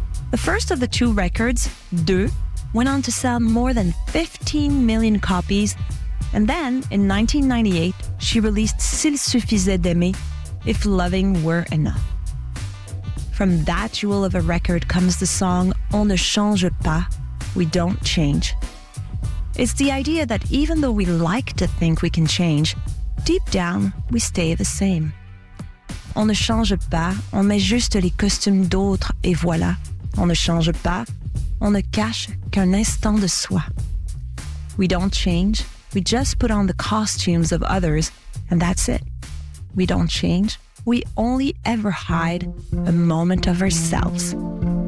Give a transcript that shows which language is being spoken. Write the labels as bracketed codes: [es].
[en] The first of the two records, Deux, went on to sell more than 15 million copies, and then, in 1998, she released S'il suffisait d'aimer, If Loving Were Enough. From that jewel of a record comes the song On ne change pas, We Don't Change. It's the idea that even though we like to think we can change, deep down, we stay the same. [fr] On ne change pas, on met juste les costumes d'autres et voilà. On ne change pas, on ne cache qu'un instant de soi. [en] We don't change, we just put on the costumes of others, and that's it. We don't change. We only ever hide a moment of ourselves.